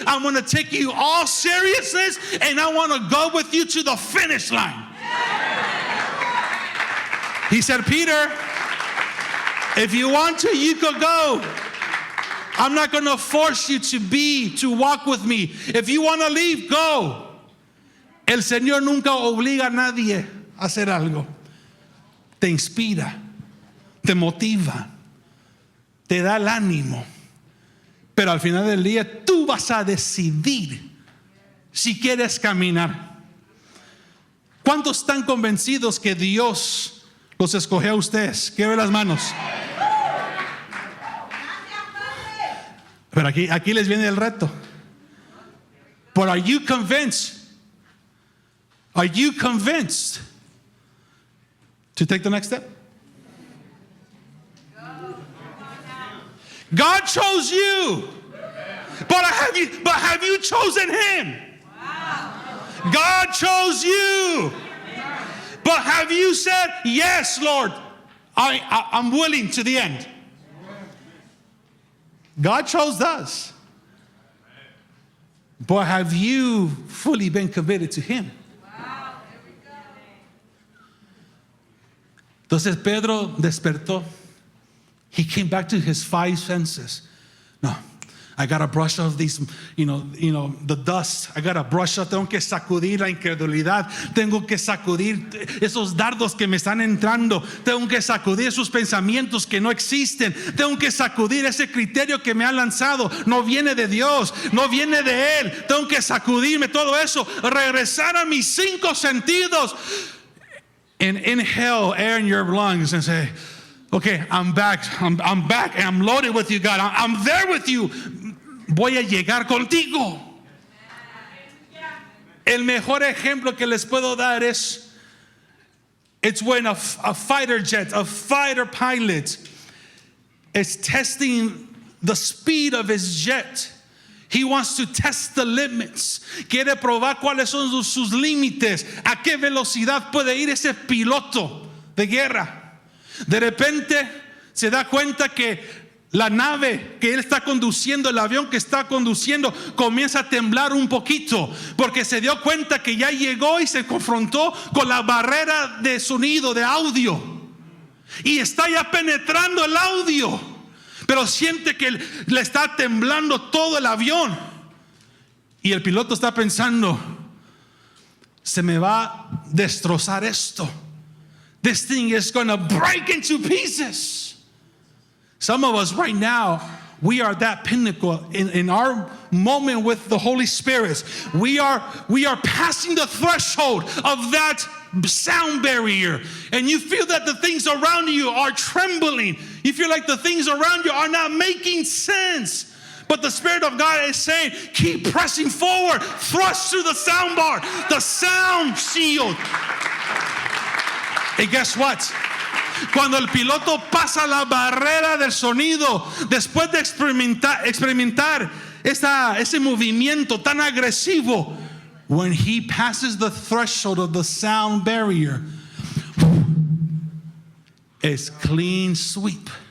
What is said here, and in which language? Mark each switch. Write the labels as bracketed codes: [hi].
[en] I'm going to take you all seriousness, and I want to go with you to the finish line. He said, Peter, if you want to, you could go. I'm not going to force you to walk with me. If you want to leave, go. [es] El Señor nunca obliga a nadie a hacer algo. Te inspira, te motiva, te da el ánimo. Pero al final del día tú vas a decidir si quieres caminar. ¿Cuántos están convencidos que Dios los escogió a ustedes? Quiero ver las manos. Pero aquí les viene el reto. [en] But are you convinced? Are you convinced to take the next step? God chose you. But have you chosen Him? God chose you. But have you said, yes, Lord, I'm willing to the end? God chose us. But have you fully been committed to Him? [es] Entonces Pedro despertó. [en] He came back to his five senses. No, I gotta brush off these, the dust. I gotta brush off. [es] Tengo que sacudir la incredulidad. Tengo que sacudir esos dardos que me están entrando. Tengo que sacudir esos pensamientos que no existen. Tengo que sacudir ese criterio que me ha lanzado. No viene de Dios, no viene de Él. Tengo que sacudirme todo eso. Regresar a mis cinco sentidos. [en] And inhale air in your lungs and say, okay, I'm back. I'm back and I'm loaded with you, God. I'm there with you. [es] Voy a llegar contigo. El mejor ejemplo que les puedo dar [en] it's when a fighter jet, a fighter pilot is testing the speed of his jet. He wants to test the limits. [es] Quiere probar cuáles son sus límites. A qué velocidad puede ir ese piloto de guerra. De repente se da cuenta que la nave que él está conduciendo, el avión que está conduciendo, comienza a temblar un poquito. Porque se dio cuenta que ya llegó y se confrontó con la barrera de sonido, de audio. Y está ya penetrando el audio. Pero siente que le está temblando todo el avión. Y el piloto está pensando, se me va a destrozar esto. [en] This thing is going to break into pieces. Some of us right now, we are that pinnacle in our moment with the Holy Spirit. We are passing the threshold of that sound barrier, and you feel that the things around you are trembling. You feel like the things around you are not making sense. But the Spirit of God is saying, keep pressing forward, thrust through the sound bar, the sound shield. And guess what? [es] Cuando el piloto pasa la barrera del sonido, después de experimentar ese movimiento tan agresivo, [en] when he passes the threshold of the sound barrier, [es] es [en] clean sweep.